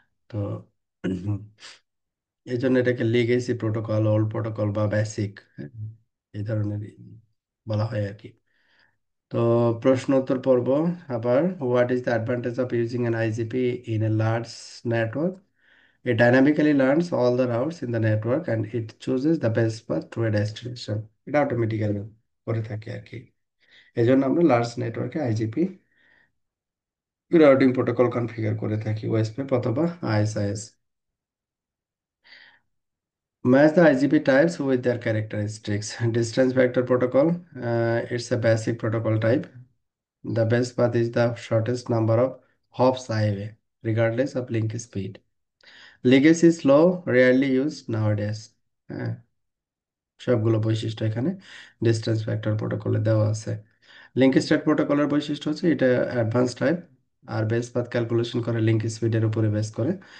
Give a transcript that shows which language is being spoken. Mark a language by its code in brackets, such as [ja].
[bn] তো এই জন্য এটাকে লিগেসি প্রোটোকল, ওল্ড প্রোটোকল বা বেসিক এই ধরনের বলা হয় আর কি। তো প্রশ্ন উত্তর পর্ব আবার, [en] What is the advantage of using an IGP in a large network? It dynamically learns all the routes in the network and it chooses the best path to a destination. [bn] এটা অটোমেটিক্যালি করে থাকে আর কি। এই জন্য আমরা large নেটওয়ার্কে IGP routing protocol configure করে থাকি, ওএসপিএফ অথবা ISIS. [en] Match the IGP types with their characteristics. Distance vector protocol, it's a basic protocol type. The best path is the shortest number of hops away, regardless of link speed. Legacy is slow, rarely used nowadays. [bn] হ্যাঁ, সবগুলো বৈশিষ্ট্য এখানে distance vector প্রোটোকলে দেওয়া আছে। Link state প্রোটোকলের বৈশিষ্ট্য হচ্ছে এটা অ্যাডভান্স টাইপ, আর বেস পাথ ক্যালকুলেশন করে লিঙ্ক স্পিডের উপরে বেস করে।